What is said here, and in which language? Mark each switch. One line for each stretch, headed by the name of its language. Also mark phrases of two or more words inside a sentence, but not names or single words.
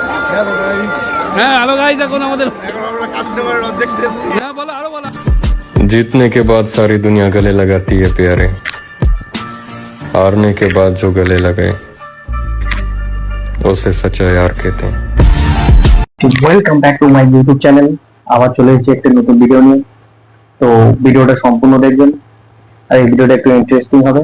Bangla: হ্যাঁ
English: hello guys,
Bangla: এখন আমরা কাস্টমার দেখতে এসেছি। হ্যাঁ বলো, আরো বলো।
Hindi: जीतने के बाद सारी दुनिया गले लगाती है प्यारे, हारने के बाद जो गले लगे उसे सच्चा यार कहते हैं।
English: welcome back to my YouTube channel.
Bangla: আবার চলে এসেছি একটা নতুন ভিডিও নিয়ে। তো ভিডিওটা সম্পূর্ণ দেখবেন, আর এই ভিডিওটা একটু ইন্টারেস্টিং হবে।